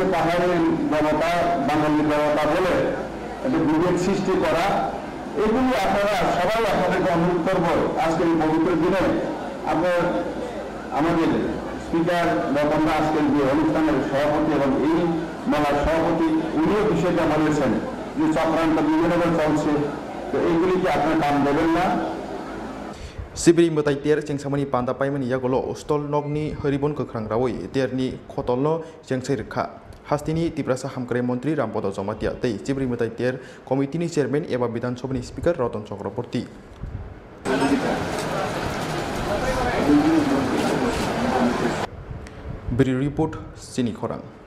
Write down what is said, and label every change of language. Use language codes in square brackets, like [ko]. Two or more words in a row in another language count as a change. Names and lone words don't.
[bn] পাহাড়ের দেবতা বাঙালি দেবতা বলে একটা বিভেদ সৃষ্টি করা, এগুলি আপনারা সবাই আপনাদেরকে অনুরোধ করব আজকের এই পবিত্র দিনে আপনার আমাদের স্পিকার রতনদা আজকের যে অনুষ্ঠানের সভাপতি এবং এই মেলার সভাপতি উনিও বিষয়টা বলেছেন যে চক্রান্ত বিভিন্নভাবে চলছে, তো এইগুলিকে আপনার কাম দেবেন না। [trp] Sibri mutai tier ceng samani panda paimani yagolo stol nogni haribon kekrang rawoi tierni khotolno ceng sirkha hastini tiprasa hamkare montri Rampodo Jomatia tei Sibri mutai tier komitini chairman eba Bidhan Sabhani speaker Ratan Chakraborty. Beri report Sini Khorang.